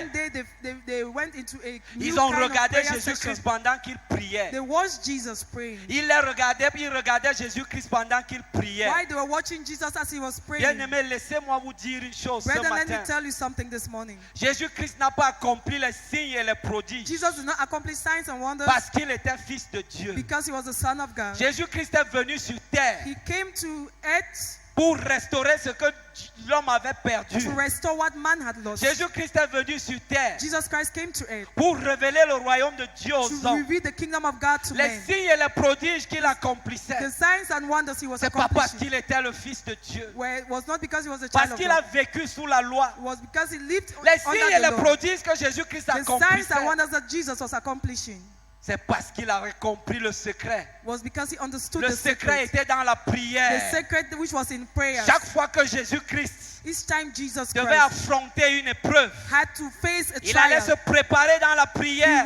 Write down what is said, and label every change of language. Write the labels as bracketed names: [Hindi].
[English] One day they went into a new [French] Ils ont [English] kind of [French] regardé [English] prayer [French] Jésus-Christ [English] session. [French] pendant qu'il priait. [English] They watched Jesus praying. [French] Ils les regardaient, puis ils regardaient Jésus-Christ pendant qu'il priait. [English] While they were watching Jesus as he was praying, [French] Bien-aimés, laissez-moi vous dire une chose ce [English] brethren, let me [French] matin. [English] tell you something this morning. [French] Jésus-Christ n'a pas accompli les signes et les prodiges [English] Jesus did not accomplish signs and wonders [French] parce qu'il était fils de Dieu. [English] because he was the Son of God. [French] Jésus-Christ est venu sur terre [English] He came to earth [French] pour restaurer ce que l'homme avait perdu. [English] to restore what man had lost. [French] Jésus-Christ est venu sur terre [English] Jesus Christ came to earth [French] pour révéler le royaume de Dieu aux [English] to [French] hommes. [English] reveal the kingdom of God to [French] Les [English] men. [French] signes et les prodiges qu'il accomplissait, [English] The signs and wonders he was [French] c'est pas parce [English] accomplishing [French] qu'il était le fils de Dieu, [English] it was not because he was a child [French] parce [English] of [French] qu'il a [English] God. [French] vécu sous la loi. [English] It was because he lived [French] Les signes et [English] under [French] les [English] the law. [French] prodiges que Jésus-Christ [English] The signs [French] accomplissait, [English] and wonders that Jesus was accomplishing [French] c'est parce qu'il avait compris le secret. [English] was because he understood [French] Le [English] the [French] secret était dans la [English] The [French] prière. [English] secret which was in prayer. [French] Chaque fois que Jésus-Christ [English] Each time Jesus [French] devait [English] Christ [French] affronter une épreuve, [English] had to face a [French] il allait se [English] trial, [French] préparer dans la prière.